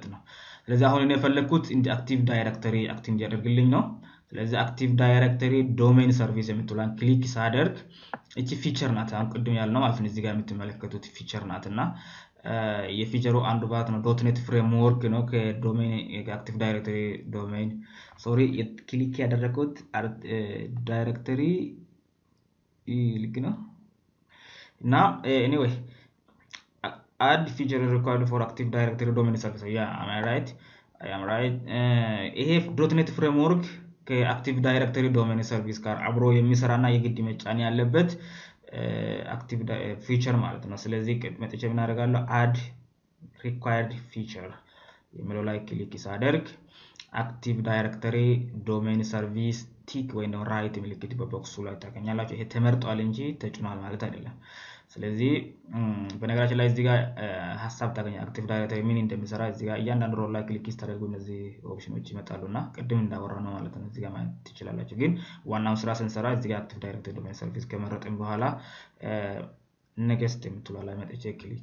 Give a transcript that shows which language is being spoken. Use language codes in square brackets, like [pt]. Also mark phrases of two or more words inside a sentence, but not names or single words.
[am] ነው ስለዚህ አሁን እኔ የፈለኩት እንደ [en] active directory [am] አክቲቭ እንዲያደርግልኝ ነው ስለዚህ [en] active directory domain service [am] የምትሏን ክሊክ ሳደርግ እቺ ፊቸር ናት አሁን ቅድም ያልነው ማለት ነው እዚህ ጋር የምትመለከቱት ፊቸር ናትና የፊቸሩ አንዱ ባት ነው .NET ፍሬምወርክ ነው ከዶሜን [en] active directory domain sorry click [am] ያደረኩት ዳይሬክተሪ ልክ ነው እና ኤኒዌይ [en] add feature required for active directory domain service yeah am I right ይሄ .NET ፍሬምወርክ [am] ከአክቲቭ ዳይሬክተሪ ዶሜን ሰርቪስ ጋር አብሮ የሚሰራና የግድ መጫን ያለበት [en] active feature [am] ማለት ነው ስለዚህ መጥቼ ምን አደርጋለሁ [en] add required feature [am] የሚለው ላይ ክሊክ ሳደርግ [en] active directory domain service tick [am] ወይ ነው ራይት ምልክት በቦክሱ ላይ ታገኛላችሁ። ይሄ ተመርጧል እንጂ ተጭኗል ማለት አይደለም። ስለዚህ በነገራችን ላይ እዚህ ጋር ሐሳብ ታገኛ [en] active directory [am] ምን እንደሚሰራ እዚህ ጋር እያንዳንዱ ሮል ላይ ክሊክ ስታደርጉ እነዚህ ኦፕሽኖች ይመጣሉና ቅድም እንዳወራ ነው ማለት ነው። እዚህ ጋር ማየት ትችላላችሁ። ግን ዋናው ስራ ስንሰራ እዚህ ጋር [en] active directory domain service [am] ከመረጥን በኋላ ኔክስት የምትለው ላይ መጥቼ ክሊክ